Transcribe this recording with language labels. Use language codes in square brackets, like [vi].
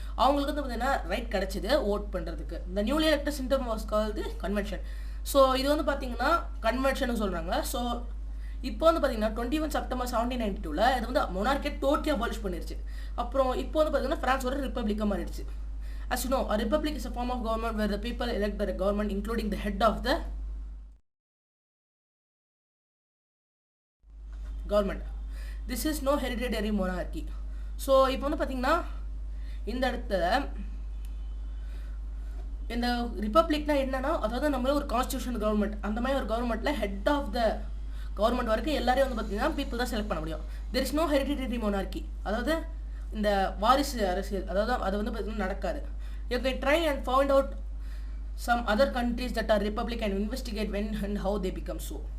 [ta] அவங்களுக்கு வந்து பார்த்தீங்கன்னா ரைட் கிடச்சிது ஓட் பண்ணுறதுக்கு. இந்த [en] Newly elected system was called convention. [ta] So இது வந்து பார்த்தீங்கன்னா கன்வென்ஷன் சொல்கிறாங்க. ஸோ இப்போ வந்து பார்த்தீங்கன்னா 21 செப்டம்பர் 1792 இது வந்து மொனார்க்கியை டோட்டலி அபாலிஷ் பண்ணிருச்சு. அப்புறம் இப்போ வந்து பார்த்தீங்கன்னா ஃப்ரான்ஸ் ஒரு ரிப்பப்ளிக்காக மாறிடுச்சு. [en] As you know, a republic is a form of government where the people elect the government including the head of the government. This is no hereditary monarchy. [ta] So இப்போ வந்து பார்த்தீங்கன்னா இந்த இடத்துல இந்த ரிப்பப்ளிக்னா என்னன்னா, அதாவது நம்ம ஒரு கான்ஸ்டியூஷன் கவர்மெண்ட், அந்த மாதிரி ஒரு கவர்மெண்ட்டில் ஹெட் ஆஃப் த கவர்மெண்ட் வரைக்கும் எல்லாரையும் வந்து பார்த்தீங்கன்னா பீப்புள் தான் செலக்ட் பண்ண முடியும். [en] there is no hereditary monarchy, [ta] அதாவது இந்த வாரிசு அரசியல் அதாவது அது வந்து பார்த்தீங்கன்னா நடக்காது. [en] You can try and find out some other countries that are republic and investigate when and how they become so.